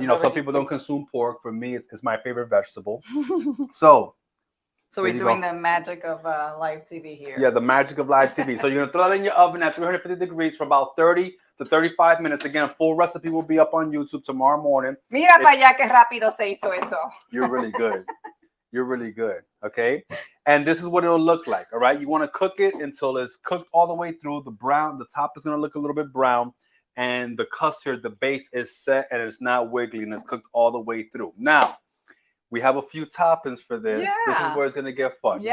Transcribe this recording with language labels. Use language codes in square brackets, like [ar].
[en] You know, some people don't consume pork. For me, it's my favorite vegetable. So we're doing the magic of live TV here. Yeah, the magic of live TV. So you're going to throw it in your oven at 350 degrees for about 30 to 35 minutes. Again, full recipe will be up on YouTube tomorrow morning. [es] Mira para allá que rápido se hizo eso. [en] You're really good. You're really good. Okay. And this is what it'll look like. All right. You want to cook it until it's cooked all the way through. The top is going to look a little bit brown. And the custard, the base is set and it's not wiggly and it's cooked all the way through. Now, we have a few toppings for this. Yeah. This is where it's going to get fun.